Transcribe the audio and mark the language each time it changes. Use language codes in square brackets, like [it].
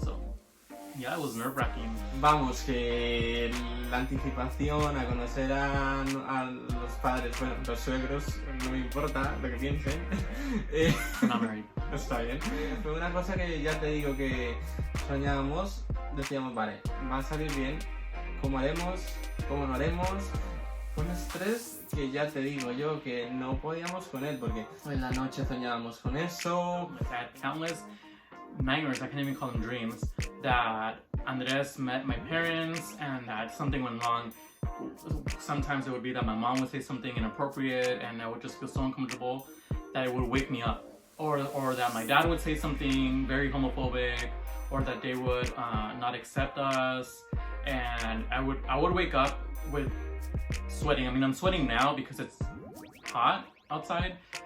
[en] So yeah, it was nerve-wracking. [es] Vamos, que la anticipación a conocer a los padres, bueno, los suegros, no me importa lo que piensen. [en] Not married. [es] Está bien. Fue una cosa que ya te digo que soñábamos, decíamos, vale, va a salir bien, ¿cómo haremos? ¿Cómo no haremos? Fue un estrés que ya te digo yo que no podíamos con él, porque en la noche soñábamos con eso. [en] I had countless nightmares, I can't even call them dreams, that Andres met my parents and that something went wrong. Sometimes it would be that my mom would say something inappropriate and I would just feel so uncomfortable that it would wake me up. Or that my dad would say something very homophobic, or that they would not accept us, and I would wake up with sweating. I mean, I'm sweating now because it's hot outside.